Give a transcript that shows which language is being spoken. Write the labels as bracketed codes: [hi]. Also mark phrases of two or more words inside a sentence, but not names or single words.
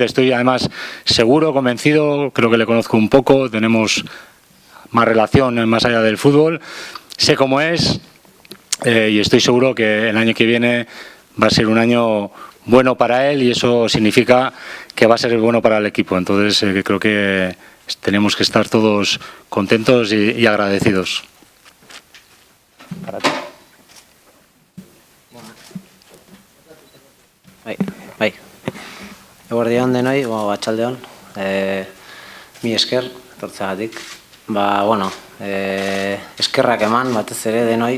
[es] Estoy además seguro, convencido, creo que le conozco un poco, tenemos más relación más allá del fútbol, sé cómo es y estoy seguro que el año que viene va a ser un año bueno para él y eso significa que va a ser bueno para el equipo. Entonces creo que tenemos que estar todos contentos y agradecidos. [eu] Bai. Eguerdion denoi, atxaldeon. Mi esker, etortzeagatik. Eskerrak eman, batez ere denoi.